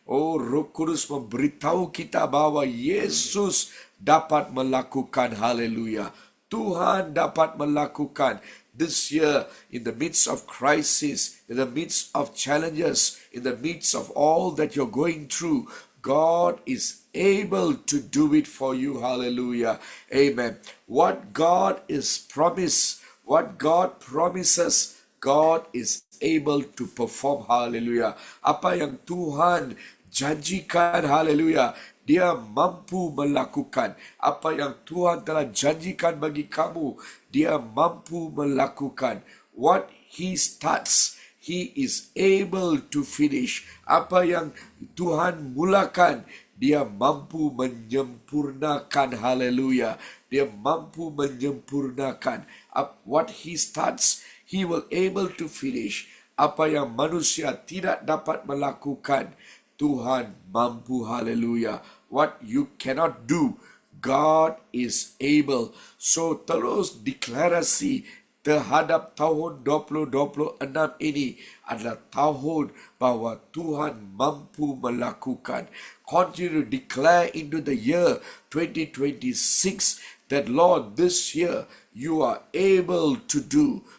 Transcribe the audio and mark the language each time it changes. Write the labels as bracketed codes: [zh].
[ms] Oh, Roh Kudus memberitahu kita bahwa Yesus dapat melakukan. Haleluya. Tuhan dapat melakukan. [en] This year, in the midst of crisis, in the midst of challenges, in the midst of all that you're going through, God is able to do it for you. Hallelujah. Amen. What God is promised, what God promises, God is able to perform. Hallelujah. [ms] Apa yang Tuhan janjikan, haleluya, Dia mampu melakukan. Apa yang Tuhan telah janjikan bagi kamu, Dia mampu melakukan. [en] What He starts, He is able to finish. [ms] Apa yang Tuhan mulakan, Dia mampu menyempurnakan. Haleluya. Dia mampu menyempurnakan. [en] What He starts, He will able to finish. [ms] Apa yang manusia tidak dapat melakukan, Tuhan mampu. Haleluya. [en] What you cannot do, God is able. So [ms] terus deklarasi terhadap tahun 2026 ini adalah tahun bahwa Tuhan mampu melakukan. [en] Continue to declare into the year 2026 that Lord, this year you are able to do.